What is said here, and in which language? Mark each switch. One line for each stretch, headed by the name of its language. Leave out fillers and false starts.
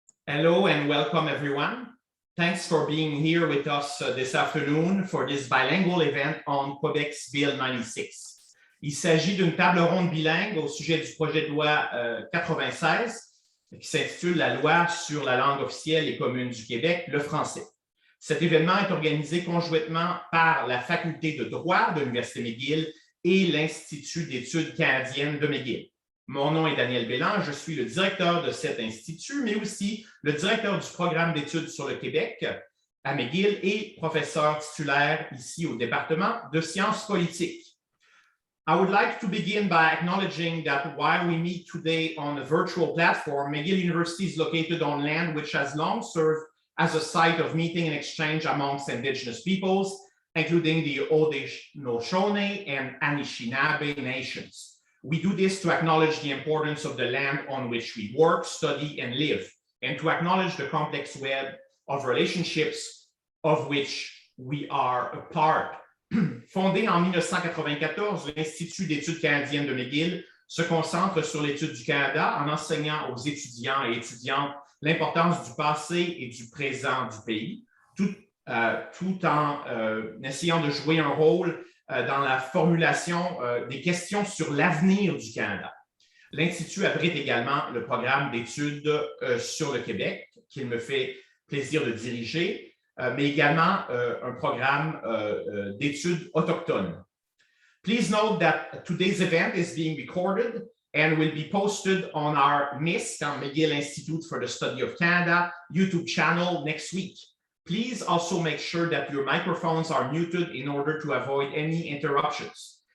English: Hello and welcome everyone. Thanks for being here with us this afternoon for this bilingual event on Quebec's Bill 96.
French: Il s'agit d'une table ronde bilingue au sujet du projet de loi 96 qui s'intitule la loi sur la langue officielle et commune du Québec, le français. Cet événement est organisé conjointement par la Faculté de droit de l'Université McGill et l'Institut d'études canadiennes de McGill. Mon nom est Daniel Bélan, je suis le directeur de cet institut, mais aussi le directeur du programme d'études sur le Québec à McGill et professeur titulaire ici au département de sciences politiques.
English: I would like to begin by acknowledging that while we meet today on a virtual platform, McGill University is located on land which has long served as a site of meeting and exchange amongst Indigenous peoples, including the Haudenosaunee and Anishinaabe nations. We do this to acknowledge the importance of the land on which we work, study, and live, and to acknowledge the complex web of relationships of which we are a part.
French: Fondé en 1994, l'Institut d'études canadiennes de McGill se concentre sur l'étude du Canada en enseignant aux étudiants et étudiantes l'importance du passé et du présent du pays, tout en essayant de jouer un rôle dans la formulation des questions sur l'avenir du Canada. L'Institut abrite également le programme d'études sur le Québec, qu'il me fait plaisir de diriger, mais également un programme d'études autochtones.
English: Please note that today's event is being recorded and will be posted on our MISC, McGill Institute for the Study of Canada, YouTube channel next week. Please also make sure that your microphones are muted in order to avoid any interruptions.